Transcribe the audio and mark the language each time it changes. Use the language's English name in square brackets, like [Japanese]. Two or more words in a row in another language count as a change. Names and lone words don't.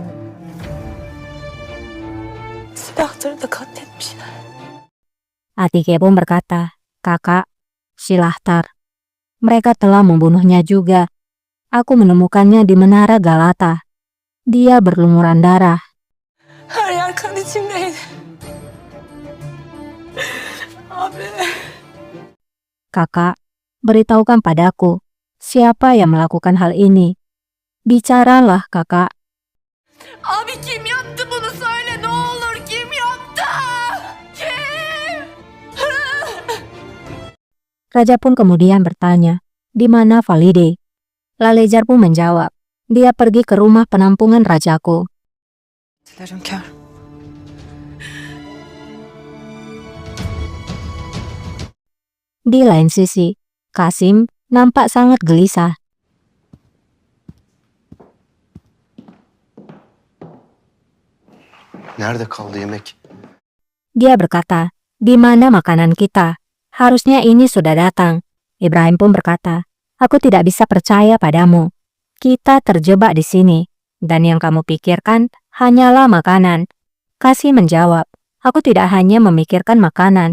[Turkish] Silahtarı da katletmişler. [Indonesian] Atike pun berkata, "Kakak, Silahtar. Mereka telah membunuhnya juga. Aku menemukannya di Menara Galata. Dia berlumuran darah." [Turkish] Her yer kan içindeydi. Abi. [Indonesian] "Kakak, beritahukan padaku, siapa yang melakukan hal ini? Bicaralah, kakak." [Turkish] Abi kim yaptı bunu söyle ne olur kim yaptı? Kim? [Indonesian] Raja pun kemudian bertanya, "Di mana Valide?" Lalejar pun menjawab, "Dia pergi ke rumah penampungan rajaku." [Turkish] Hünkâr. [Indonesian] Di lain sisi, Kasim nampak sangat gelisah. [Turkish] Nerede kaldı yemek? [Indonesian] Dia berkata, "Di mana makanan kita? Harusnya ini sudah datang." Ibrahim pun berkata, "Aku tidak bisa percaya padamu. Kita terjebak di sini, dan yang kamu pikirkan hanyalah makanan." Kasim menjawab, "Aku tidak hanya memikirkan makanan.